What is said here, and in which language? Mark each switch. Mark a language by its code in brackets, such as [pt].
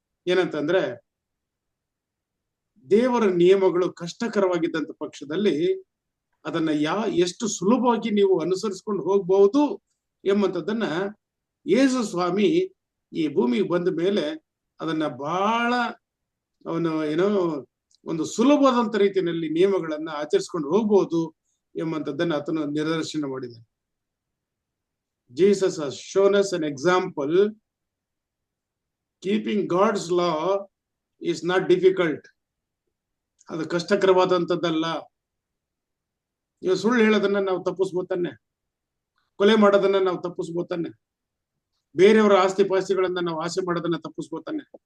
[kn] ಏನಂತಂದ್ರೆ, ದೇವರ ನಿಯಮಗಳು ಕಷ್ಟಕರವಾಗಿದ್ದಂತ ಪಕ್ಷದಲ್ಲಿ ಅದನ್ನ ಎಷ್ಟು ಸುಲಭವಾಗಿ ನೀವು ಅನುಸರಿಸ್ಕೊಂಡು ಹೋಗ್ಬಹುದು ಎಂಬಂಥದ್ದನ್ನ ಯೇಸು ಸ್ವಾಮಿ ಈ ಭೂಮಿಗೆ ಬಂದ ಮೇಲೆ ಅದನ್ನ ಬಹಳ ಅವನು ಒಂದು ಸುಲಭವಾದಂತ ರೀತಿಯಲ್ಲಿ ನಿಯಮಗಳನ್ನ ಆಚರಿಸ್ಕೊಂಡು ಹೋಗ್ಬಹುದು ಎಂಬಂಥದ್ದನ್ನ ಆತನು ನಿದರ್ಶನ ಮಾಡಿದ್ದಾನೆ. [en] Jesus has shown us an example. Keeping God's law is not difficult. [kn] ಅದು ಕಷ್ಟಕರವಾದಂಥದ್ದಲ್ಲ. ನೀವು ಸುಳ್ಳು ಹೇಳೋದನ್ನ ನಾವು ತಪ್ಪಿಸ್ಬೋತಾನೆ, ಕೊಲೆ ಮಾಡೋದನ್ನ ನಾವು ತಪ್ಪಿಸ್ಬೋತಾನೆ, ಬೇರೆಯವರ ಆಸ್ತಿ ಪಾಸ್ತಿಗಳನ್ನ ನಾವು ಆಸೆ ಮಾಡೋದನ್ನ ತಪ್ಪಿಸ್ಬೋತಾನೆ.